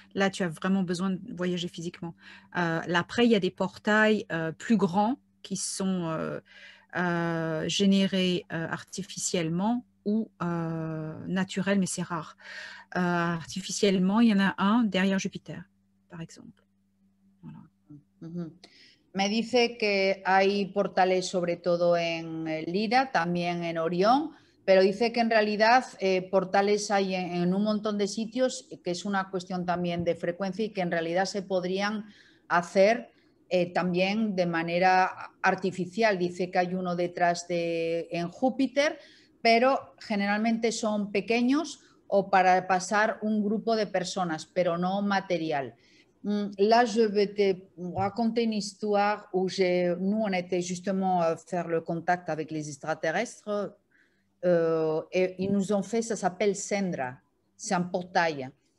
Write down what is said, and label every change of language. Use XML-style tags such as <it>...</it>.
<fr>Là, tu as vraiment besoin de voyager physiquement. Après, il y a des portails plus grands qui sont générés artificiellement ou naturels, mais c'est rare. Artificiellement, il y en a un derrière Jupiter, par exemple. Voilà.</fr> <es>Me dice que hay portales sobre todo en Lira, también en Orión, pero dice que en realidad portales hay en un montón de sitios, que es una cuestión también de frecuencia y que en realidad se podrían hacer también de manera artificial. Dice que hay uno detrás en Júpiter, pero generalmente son pequeños o para pasar un grupo de personas, pero no material.</es> <fr>Là, je vais te raconter une histoire où nous, on était justement faire le contact avec les extraterrestres et ils nous ont fait, ça s'appelle Sendra, c'est un portail.</fr>